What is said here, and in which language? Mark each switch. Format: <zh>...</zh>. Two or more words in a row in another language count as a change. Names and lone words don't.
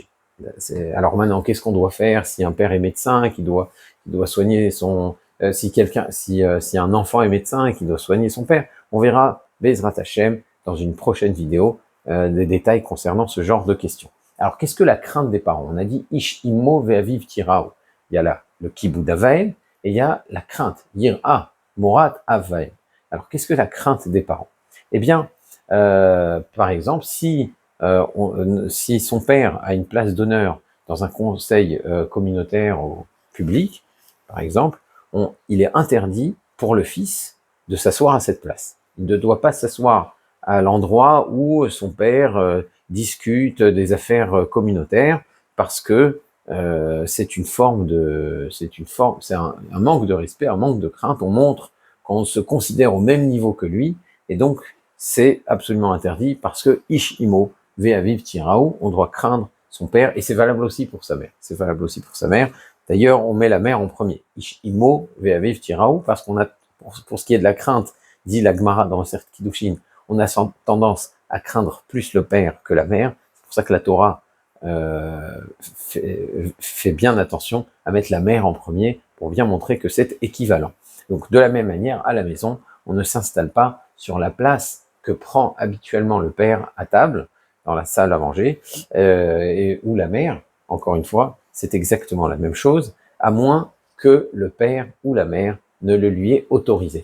<fr>Alors maintenant, qu'est-ce qu'on doit faire si un père est médecin, qui doit soigner son, si un enfant est médecin et qui doit soigner son père? On verra</fr> <he>בעזרת השם</he> <fr>dans une prochaine vidéo des détails concernant ce genre de questions. Alors, qu'est-ce que la crainte des parents? On a dit</fr> <he>איש אמו ואביו תיראו.</he> <fr>Il y a là le</fr> <he>כיבוד אב ואם</he> <fr>et il y a la crainte,</fr> <he>יראה מורא אב ואם.</he> <fr>Alors, qu'est-ce que la crainte des parents? Eh bien, par exemple, si son père a une place d'honneur dans un conseil communautaire ou public, par exemple, il est interdit pour le fils de s'asseoir à cette place. Il ne doit pas s'asseoir à l'endroit où son père discute des affaires communautaires, parce que c'est un manque de respect, un manque de crainte. On montre qu'on se considère au même niveau que lui, et donc c'est absolument interdit, parce que</fr> <he>איש אמו ואביו תיראו,</he> <fr>on doit craindre son père, et c'est valable aussi pour sa mère. C'est valable aussi pour sa mère. D'ailleurs, on met la mère en premier.</fr> <he>איש אמו ואביו תיראו,</he> <fr>parce qu'on a, pour ce qui est de la crainte, dit la Gemara dans Masechet Kiddushin, on a tendance à craindre plus le père que la mère. C'est pour ça que la Torah fait bien attention à mettre la mère en premier, pour bien montrer que c'est équivalent. Donc de la même manière, à la maison, on ne s'installe pas sur la place que prend habituellement le père à table, dans la salle à manger, ou la mère, encore une fois, c'est exactement la même chose, à moins que le père ou la mère ne le lui ait autorisé.</fr>